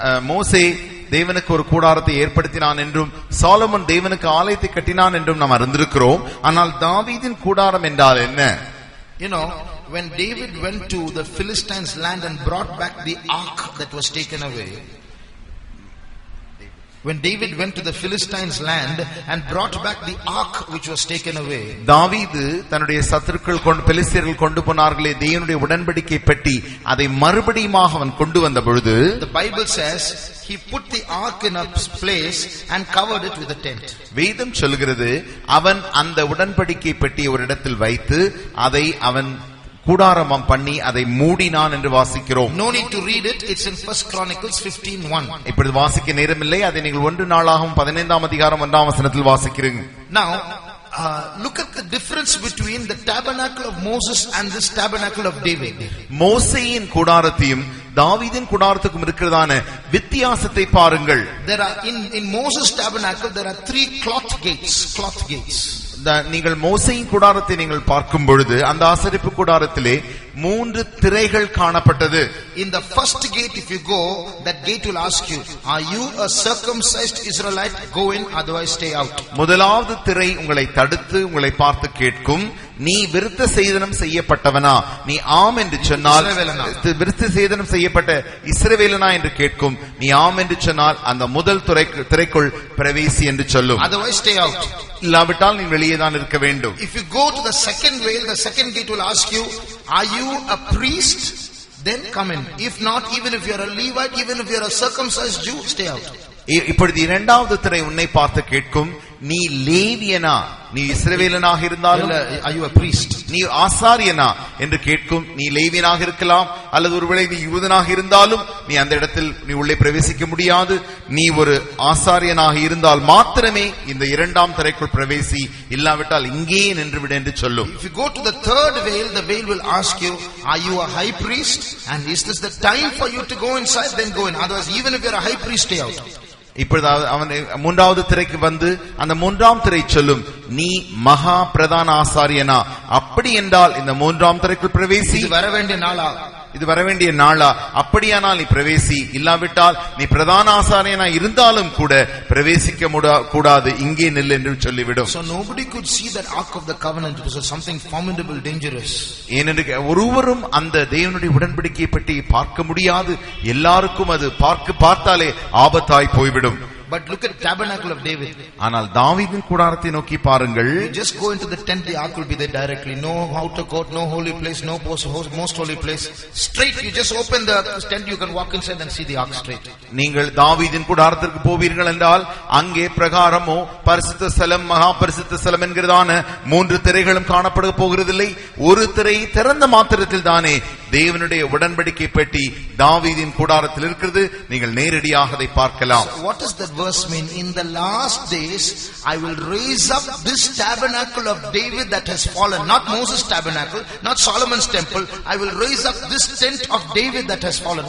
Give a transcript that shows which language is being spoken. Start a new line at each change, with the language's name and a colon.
Tamil: மோசே தேவனுக்கு ஒரு கூடாரத்தை ஏற்படுத்தினான் என்றும் சாலமன் தேவனுக்கு ஆலயத்தை கட்டினான் என்றும் நாம் அறிந்திருக்கிறோம். ஆனால் தாவீதின் கூடாரம் என்றால் என்ன?
English: You know, when David went to the Philistines' land and brought back the ark that was taken away, when David went to the Philistines' land and brought back the ark which was taken away,
Tamil: தாவீது தன்னுடைய சத்துருக்கள் பெலிஸ்தியர்கள் கொண்டு போனார்களே தேவனுடைய உடன்படிக்கை பெட்டி, அதை மறுபடியுமாக அவன் கொண்டு வந்த பொழுது,
English: the Bible says he put the ark in a place and covered it with a tent.
Tamil: வேதம் சொல்கிறது, அவன் அந்த உடன்படிக்கை பெட்டியை ஒரு இடத்தில் வைத்து அதை அவன் கூடாரமம் பண்ணி அதை மூடினான் என்று வாசிக்கிறோம்.
English: No need to read it. It's in 1 Chronicles 15:1.
Tamil: இப்பொழுது வாசிக்க நேரமில்லை. அதை நீங்கள் 1 நாளாகவும் 15ஆம் அதிகாரம் 1ஆம் வசனத்தில் வாசிக்கிறீங்க.
English: Now look at the difference between the tabernacle of Moses and this tabernacle of David.
Tamil: மோசேயின் கூடாரத்தையும் தாவீதின் கூடாரத்துக்கும் இருக்கிறதான வித்தியாசத்தை பாருங்கள்.
English: There are in Moses tabernacle there are 3 cloth gates.
Tamil: நீங்கள் மோசேயின் கூடாரத்தை நீங்கள் பார்க்கும் பொழுது அந்த ஆசரிப்பு கூடாரத்திலே 3 திரைகள் காணப்பட்டது.
English: In the first gate, if you go, that gate will ask you, are you a circumcised Israelite? Go in, otherwise stay out.
Tamil: முதலாவது திரை உங்களை தடுத்து உங்களை பார்த்து கேட்கும், நீ விருத்த சேதனம் செய்யப்பட்டவனா? நீ ஆம் என்று சொன்னால் விருத்த சேதனம் செய்யப்பட்ட இஸ்ரவேலனா என்று கேட்கும். நீ ஆம் என்று சொன்னால் அந்த முதல் திரைக்குள் பிரவேசி என்று சொல்லும்.
English: Otherwise stay out.
Tamil: இல்லாவிட்டால் நீ வெளியே தான் இருக்க வேண்டும்.
English: If you go to the second veil, the second gate will ask you, are you a priest? Then come in. If not, even if you are a Levite, even if you are a circumcised Jew, stay out.
Tamil: இப்பொழுது இரண்டாவது திரை உன்னை பார்த்து கேட்கும், நீ லேவியனா? நீ இஸ்ரவேலனாக இருந்தாலும்
English: are you a priest?
Tamil: நீ ஆசாரியனா என்று கேட்கும். நீ லேவியனாக இருக்கலாம், அல்லது ஒருவேளை நீ யூதனாக இருந்தாலும் நீ அந்த இடத்தில் நீ உள்ளே பிரவேசிக்க முடியாது. நீ ஒரு ஆசாரியனாக இருந்தால் மாத்திரமே இந்த இரண்டாம் திரைக்குள் பிரவேசி, இல்லாவிட்டால் இங்கேயே நின்று விடு என்று சொல்லும்.
English: If you go to the third veil, the veil will ask you, are you a high priest? And is this the time for you to go inside? Then go in. Otherwise, even if you are a high priest, stay out.
Tamil: இப்பொழுது அவன் மூன்றாவது திரைக்கு வந்து அந்த மூன்றாம் திரை சொல்லும், நீ மகா பிரதான ஆசாரியனா? அப்படி என்றால் இந்த மூன்றாம் திரைக்குள் பிரவேசி. இது வர வேண்டிய நாளா? அப்படியானால் நீ பிரவேசி, இல்லாவிட்டால் நீ பிரதான ஆசாரியனா இருந்தாலும் கூட பிரவேசிக்க கூடாது, இங்கே நில் என்று சொல்லிவிடும்.
English: So nobody could see that ark of the covenant because of something formidable, dangerous.
Tamil: ஏனென்று ஒருவரும் அந்த தேவனுடைய உடன்படிக்கை பற்றி பார்க்க முடியாது. எல்லாருக்கும் அது பார்த்தாலே ஆபத்தாய் போய்விடும்.
English: But look at tabernacle of David.
Tamil: ஆனால் தாவீதின் கூடாரத்தை நோக்கி பாருங்கள்.
English: You just go into the tent, the ark will be there directly. No outer court, no holy place, no most holy place. Straight, you just open the tent, you can walk inside and see the ark straight.
Tamil: நீங்கள் தாவீதின் கூடாரத்திற்கு போவீர்கள் என்றால் அங்கே பிரகாரமோ பரிசுத்த ஸ்தலம், மகா பரிசுத்த ஸ்தலம் என்கிறதான 3 திரைகளும் காணப்பட போகிறதில்லை. ஒரு திரை திறந்த மாத்திரத்தில் தானே தேவனுடைய உடன்படிக்கை பெட்டி தாவீதின் கூடாரத்தில் இருக்கிறது. நீங்கள் நேரடியாக அதை பார்க்கலாம்.
English: So what does that verse mean? In the last days I will raise up this tabernacle of David that has fallen. Not Moses' tabernacle, not Solomon's temple. I will raise up this tent of David that has fallen.